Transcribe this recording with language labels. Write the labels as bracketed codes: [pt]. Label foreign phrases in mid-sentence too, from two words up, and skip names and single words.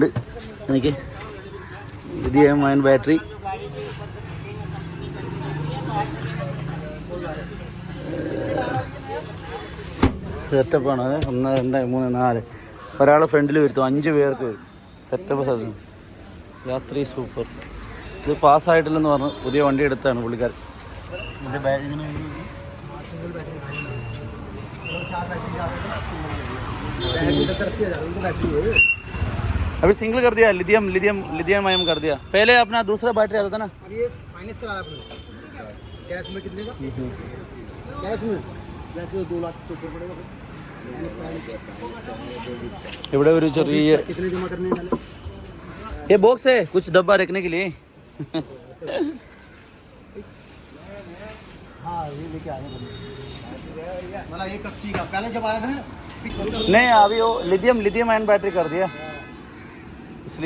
[ml] എനിക്ക് ലിഥിയം അയൺ ബാറ്ററി, സെറ്റപ്പാണ്. 1, 2, 3, 4 ഒരാൾ ഫ്രണ്ടിൽ വരുത്തും, 5 പേർക്ക് വരും. സെറ്റപ്പ് സാധനം. യാത്രി സൂപ്പർ. ഇത് പാസ്സായിട്ടില്ലെന്ന് പറഞ്ഞു പുതിയ വണ്ടി എടുത്താണ് പുള്ളിക്കാരൻ. എൻ്റെ ബാഗിന് [hi] अभी सिंगल कर दिया, लिथियम लिथियम लिथियम आयन कर दिया. पहले अपना दूसरा बैटरी आता था ना, ये फाइनेंस कराया आपने. कैश में कितने का? कैश में जैसे 2 लाख से ऊपर पड़ेगा. [ml] ഇവിടെ ഒരു ചെറിയ [hi] कितने जमा करने वाले? ये बॉक्स है कुछ डब्बा रखने के लिए. हाँ ये लेके आए हैं. वाला 180 का पहले जब आया था ना. नहीं अभी वो लिथियम आयन बैटरी कर दिया, इसलिए